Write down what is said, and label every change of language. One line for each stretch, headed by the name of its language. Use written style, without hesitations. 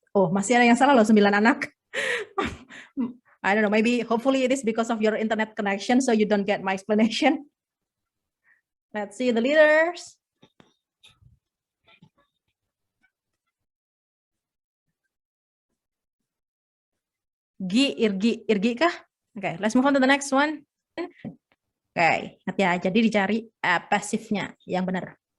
Indonesian: Oh, masih ada yang salah loh, 9 anak.
English: I don't know, maybe hopefully it is because of your internet connection, so you don't get my explanation. Let's see the leaders. Irgi kah? Okay, let's move on to the next one.
Indonesian: Okay, ya, jadi dicari pasifnya yang benar.